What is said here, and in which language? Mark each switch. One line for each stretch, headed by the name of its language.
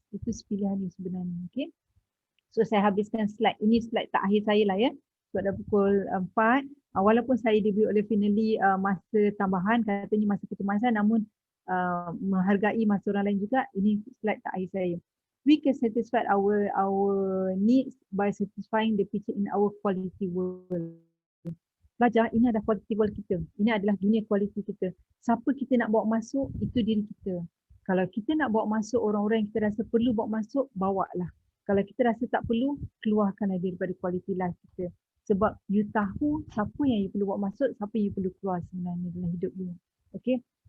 Malay: Itu pilihan you sebenarnya. Okay? So saya habiskan slide. Ini slide terakhir saya lah ya. Sebab dah pukul 4. Walaupun saya diberi oleh Finally masa tambahan, katanya masa kecemasan, namun menghargai masa orang lain juga. Ini slide terakhir saya.
English: We can satisfy our needs by satisfying the picture in our quality world.
Malay: Pelajar, ini adalah quality world kita. Ini adalah dunia quality kita. Siapa kita nak bawa masuk, itu diri kita. Kalau kita nak bawa masuk orang-orang yang kita rasa perlu bawa masuk, bawa lah. Kalau kita rasa tak perlu, keluarkanlah daripada quality life kita. Sebab you tahu siapa yang you perlu bawa masuk, siapa yang you perlu keluar sebenarnya dalam hidup you. Okay.